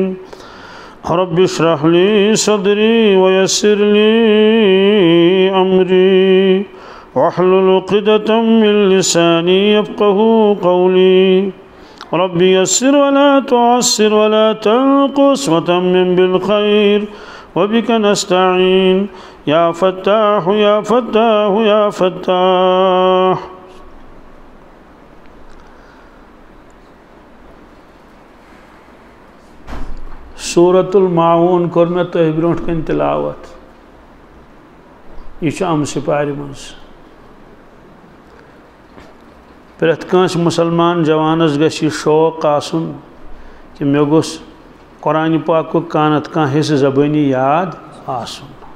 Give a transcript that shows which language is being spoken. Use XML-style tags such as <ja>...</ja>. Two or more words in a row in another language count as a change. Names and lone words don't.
<ar>رب اشرح لي صدري ويسر لي أمري واحلل عقدة من لساني يفقه قولي رب يسر ولا تعسر ولا تنقص وتمم بالخير وبك نستعين يا فتاح يا فتاح يا فتاح۔</ar> <ks>सूरतुल माऊन कोर मे तुह ब्रोट कन तिलावत यह अम सिपारी मज प्रेथ कांस मुसलमान जवानस गछ शौक आसुन कि मे गोस कुरान पाक कानत कह हिस्स ज़बानी याद आसुन।</ks>